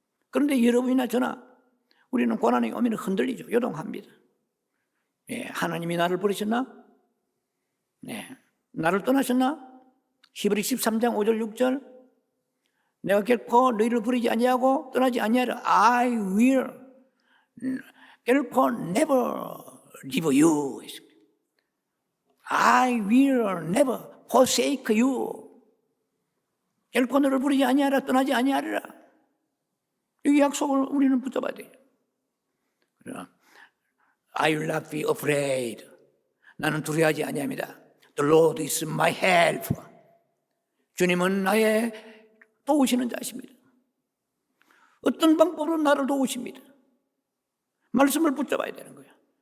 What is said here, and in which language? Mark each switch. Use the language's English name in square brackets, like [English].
[Korean] 그런데 여러분이나 저나 우리는 고난이 오면 흔들리죠. 요동합니다. 하나님이 나를 버리셨나? 나를 떠나셨나? 히브리 13장 5절 6절 내가 결코 너희를 버리지 아니하고 떠나지 아니하리라. [English] I will 결코 never leave you. I will never forsake you. [Korean] 결코 너를 버리지 아니하라, 떠나지 아니하리라. 이 약속을 우리는 붙잡아야 돼요. [English] I will not be afraid. [Korean] 나는 두려워하지 아니합니다. [English] The Lord is my help. [Korean] 주님은 나의 도우시는 자십니다. 어떤 방법으로 나를 도우십니다. 말씀을 붙잡아야 되는 거예요.